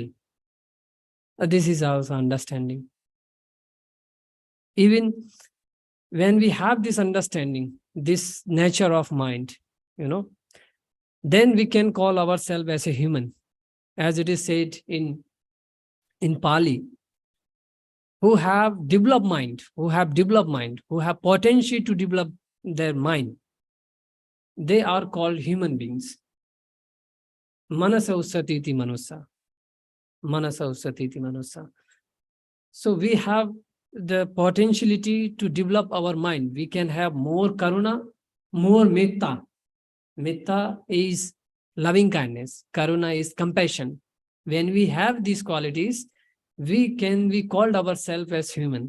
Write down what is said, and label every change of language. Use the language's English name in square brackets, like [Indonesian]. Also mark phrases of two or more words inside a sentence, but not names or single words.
[English] This is also understanding. Even when we have this understanding, this nature of mind, then we can call ourselves as a human. As it is said in Pali, who have developed mind, who have potential to develop their mind, they are called human beings. [Pali] Manasa ussatiti manusa. Manasa ussatiti manusa. [English] So we have the potentiality to develop our mind. We can have more karuna, more metta. Metta is loving kindness. Karuna is compassion. When we have these qualities, we can be called ourselves as human.